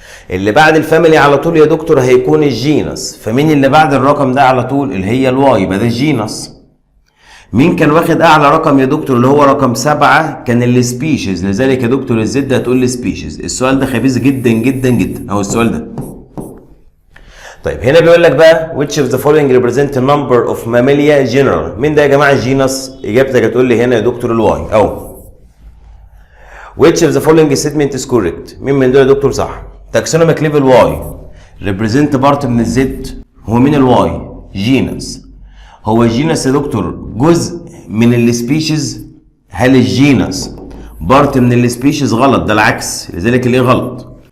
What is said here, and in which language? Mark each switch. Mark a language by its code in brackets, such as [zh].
[ar] اللي بعد الفاميلي على طول يا دكتور هيكون الجينس، فمين اللي بعد الرقم ده على طول؟ اللي هي الواي، يبقى ده الجينس. مين كان واخد اعلى رقم يا دكتور؟ اللي هو رقم 7 كان السبيشيز، لذلك يا دكتور الزد هتقول لي سبيشيز. السؤال ده خبيث جدا جدا جدا اهو السؤال ده. طيب هنا بيقول لك بقى [en] which of the following represent a number of mammalia general. [ar] مين ده يا جماعه الجينس؟ اجابتك هتقول لي هنا يا دكتور الواي اهو. [en] which of the following statement is correct. [ar] مين من دول يا دكتور صح؟ [en] taxonomic level [ar] واي [en] represent part [ar] من الزد. هو مين الواي؟ جينس. هو الجينس يا دكتور جزء من السبيشيز؟ هل الجينس بارت من السبيشيز؟ غلط، ده العكس، لذلك الايه غلط.